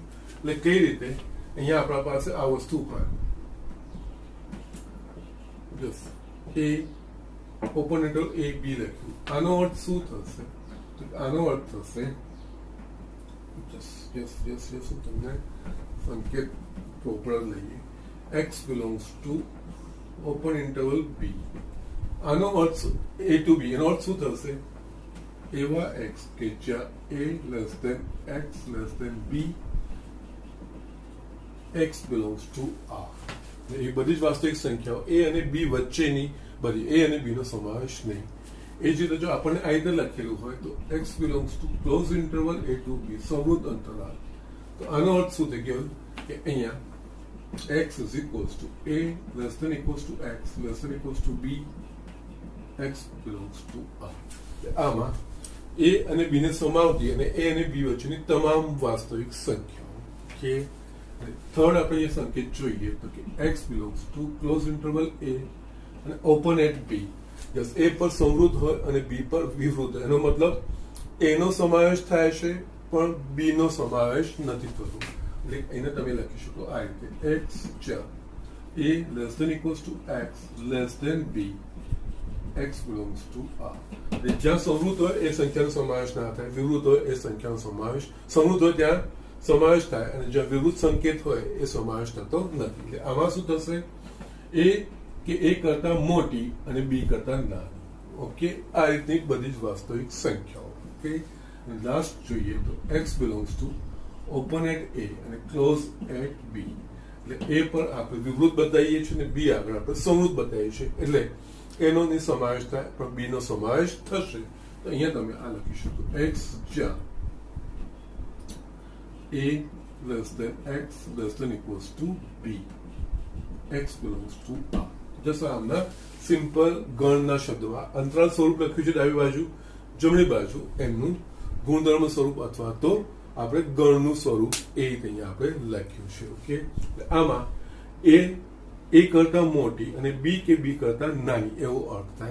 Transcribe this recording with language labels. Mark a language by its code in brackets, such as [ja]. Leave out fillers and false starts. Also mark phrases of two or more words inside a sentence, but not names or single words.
[gu] એટલે કઈ રીતે અહીંયા આપણા પાસે આ વસ્તુ હોય, એ [en] open interval [gu] a b લખ્યું, આનો અર્થ શું થશે? આનો અર્થ થશે હું તમને સંકેત પ્રોપર લઈએ, [en] x belongs to open interval b, [gu] આનો અર્થ [en] a to b, [gu] એનો અર્થ શું થશે? એવા x કે જ્યાં [en] a less than x less than b, x belongs to r, [gu] એ બધી જ વાસ્તવિક સંખ્યાઓ a અને b વચ્ચેની બધી, a અને b નો સમાવેશ નહીં. એ જ રીતે જો આપણને આ રીતે લખેલું હોય તો [en] x belongs to close interval a to b, [gu] સંવૃત અંતરાલ, તો આનો અર્થ શું થઈ ગયો કે અહીંયા [en] x is equals to a less than equals to x less than equals to b, x belongs to r. [gu] આમાં a અને b ને સમાવતી અને a અને b વચ્ચેની તમામ વાસ્તવિક સંખ્યાઓ. કે થર્ડ આપણે એ સંકેત જોઈએ તો કે [en] x belongs to close interval a [gu] અને [en] open at b, [gu] યસ a પર સંવૃત હોય અને b પર વિવૃત હોય, એનો મતલબ a નો સમાવેશ થાય છે પણ b નો સમાવેશ નથી થતો. એટલે એને તમે લખી શકો આ રીતે x જ્યાં [en] a less than equals to x less than b, x belongs to r. [gu] જ્યાં સંવૃત હોય એ સંખ્યાનો સમાવેશ ના થાય, વિવૃત હોય એ સંખ્યાનો સમાવેશ, સંવૃત હોય ત્યાં સમાવેશ થાય અને જ્યાં વિરુદ્ધ સંકેત હોય એ સમાવેશ થતો નથી. એટલે આમાં શું થશે? એ કે એ કરતા મોટી અને બી કરતા નાની. ઓકે, આ રીતની બધી જ વાસ્તવિક સંખ્યાઓ. ઓકે, લાસ્ટ જોઈએ તો [en] x belongs to open at a [gu] અને [en] close at b. [gu] એટલે a પર આપણે વિવૃત બતાવીએ છીએ અને b આગળ આપણે સંવૃત બતાવીએ છીએ. એટલે એનો ની સમાવેશ થાય પણ b નો સમાવેશ થશે. તો અહીંયા તમે આ લખી શકો x જ્યાં [en] a less than x less than equals to b, x belongs to r. [gu] જસ્ટ આમના સિમ્પલ ગણના શબ્દોમાં અંતરાલ સ્વરૂપ લખ્યું છે ડાબી બાજુ, જમણી બાજુ એમનું ગુણધર્મ સ્વરૂપ અથવા તો આપણે ગણનું સ્વરૂપ એ રીતે અહીંયા આપણે લખ્યું છે. ઓકે, આમાં એ કરતા મોટી અને બી કે બી કરતા નાની એવો અર્થ થાય.